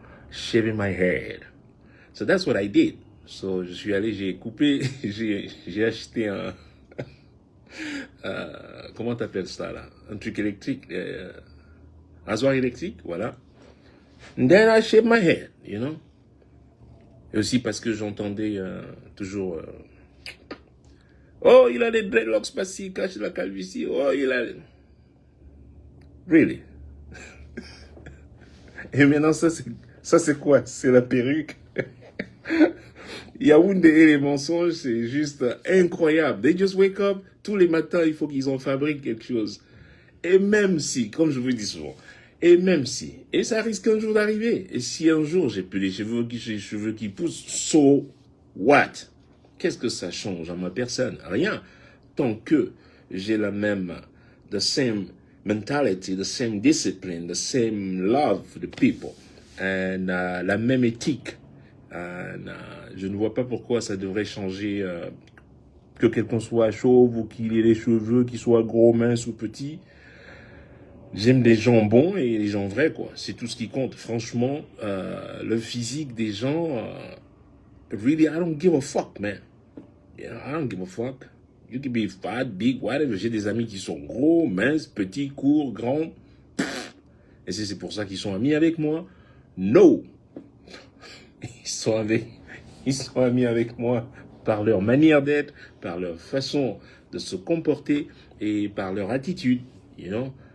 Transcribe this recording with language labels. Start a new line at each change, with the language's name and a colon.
English: Shaving my head. So that's what I did. So,
French: je suis allé, j'ai coupé, j'ai acheté un... comment t'appelles ça, là? Un truc électrique, rasoir électrique, voilà.
English: And then I shaved my head, you know?
French: Et aussi parce que j'entendais toujours... oh, il a des dreadlocks parce qu'il cache la calvitie. Oh, il a...
English: Really?
French: Et maintenant, ça c'est quoi? C'est la perruque. Yaoundé et les mensonges, c'est juste incroyable.
English: They just wake up,
French: tous les matins, il faut qu'ils en fabriquent quelque chose. Et même si, comme je vous dis souvent, et ça risque un jour d'arriver. Et si un jour j'ai plus les cheveux qui poussent,
English: so what?
French: Qu'est-ce que ça change à ma personne? Rien. Tant que j'ai
English: the same mentality, the same discipline, the same love for the people, and
French: la même éthique Je ne vois pas pourquoi ça devrait changer, que quelqu'un soit chauve ou qu'il ait les cheveux, qu'il soit gros, mince ou petit. J'aime les gens bons et les gens vrais, quoi. C'est tout ce qui compte. Franchement, le physique des gens,
English: really, I don't give a fuck, man. Yeah, I don't give a fuck. You can be fat, big, whatever.
French: J'ai des amis qui sont gros, minces, petits, courts, grands. Et c'est pour ça qu'ils sont amis avec moi. No! Ils sont amis avec moi par leur manière d'être, par leur façon de se comporter et par leur attitude,
English: you know.